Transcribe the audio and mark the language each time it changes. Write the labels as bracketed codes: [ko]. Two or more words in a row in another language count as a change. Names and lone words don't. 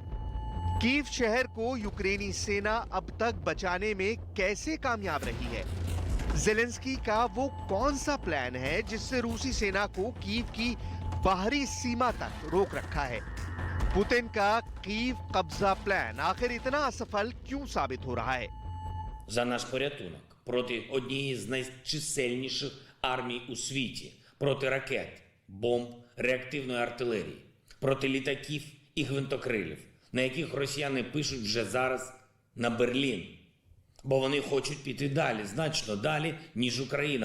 [hi] कीव शहर को यूक्रेनी सेना अब तक बचाने में कैसे कामयाब रही है? ज़ेलेंस्की का वो कौन सा प्लान है जिससे रूसी सेना को कीव की बाहरी सीमा तक रोक रखा है? पुतिन का कीव कब्जा प्लान आखिर इतना असफल क्यों साबित हो रहा है? [uk] За наш порятунок проти однієї з найчисельніших армій у світі, проти ракет, бомб, реактивної артилерії, проти літаків і гвинтокрилів, на яких росіяни пишуть вже зараз на Берлін. Бо вони хочуть піти далі, значно далі, ніж Україна.